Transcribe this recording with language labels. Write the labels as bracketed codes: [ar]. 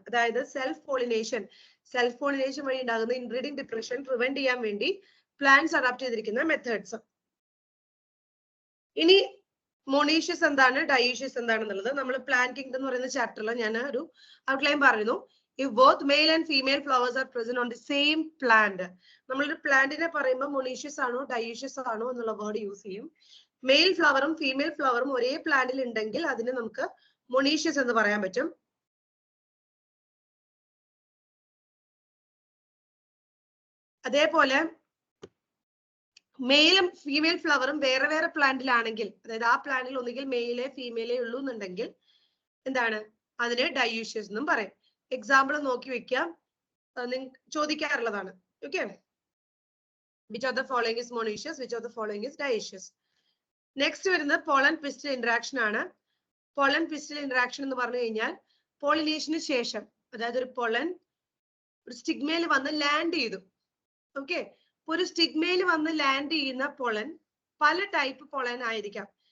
[ml] അതായത് self pollination വഴി ഉണ്ടാകുന്ന ഇൻബ്രീഡിംഗ് ഡിപ്രഷൻ പ്രിവെന്റ് ചെയ്യാൻ വേണ്ടി പ്ലാന്റ്സ് അഡാപ്റ്റ് ചെയ്തിരിക്കുന്ന മെത്തേഡ്സ്. ഇനി മൊണീഷ്യസ് എന്താണ്, ഡയോഷ്യസ് എന്താണെന്നുള്ളത് നമ്മൾ പ്ലാന്റ് കിങ്ഡം എന്ന് പറയുന്ന ചാപ്റ്ററിൽ ഞാൻ ഒരു ഔട്ട്ലൈൻ പറയുന്നു. [en] If both male and female flowers are present on the same plant, [ml] നമ്മളൊരു പ്ലാന്റിനെ പറയുമ്പോൾ മൊണീഷ്യസ് ആണോ ഡയോഷ്യസ് ആണോ എന്നുള്ള വേർഡ് യൂസ് ചെയ്യും. മെയിൽ ഫ്ലവറും ഫീമെയിൽ ഫ്ലവറും ഒരേ പ്ലാന്റിൽ ഉണ്ടെങ്കിൽ അതിനെ നമുക്ക് മൊണീഷ്യസ് എന്ന് പറയാൻ പറ്റും. അതേപോലെ മെയിലും ഫീമെയിൽ ഫ്ലവറും വേറെ വേറെ പ്ലാന്റിലാണെങ്കിൽ, അതായത് ആ പ്ലാന്റിൽ ഒന്നുകിൽ മെയിലേ ഫീമെയിലേ ഉള്ളൂ എന്നുണ്ടെങ്കിൽ എന്താണ്, അതിനെ ഡയോഷ്യസ് എന്നും പറയും. എക്സാമ്പിൾ നോക്കി വെക്കാം, ചോദിക്കാറുള്ളതാണ്. [en] Okay, which of the following is monoecious, which of the following is dioecious. [ml] Next വരുന്നത് പോളൻ പിസ്റ്റൽ ഇന്ററാക്ഷൻ ആണ്. പോളൻ പിസ്റ്റൽ ഇന്ററാക്ഷൻ എന്ന് പറഞ്ഞു കഴിഞ്ഞാൽ പോളിനേഷന് ശേഷം, അതായത് ഒരു പൊളൻ ഒരു സ്റ്റിഗ്മയിൽ വന്ന് ലാൻഡ് ചെയ്തു. ഓക്കെ, ഒരു സ്റ്റിഗ്മയിൽ വന്ന് ലാൻഡ് ചെയ്യുന്ന പൊളൻ പല ടൈപ്പ് പൊളൻ ആയിരിക്കാം.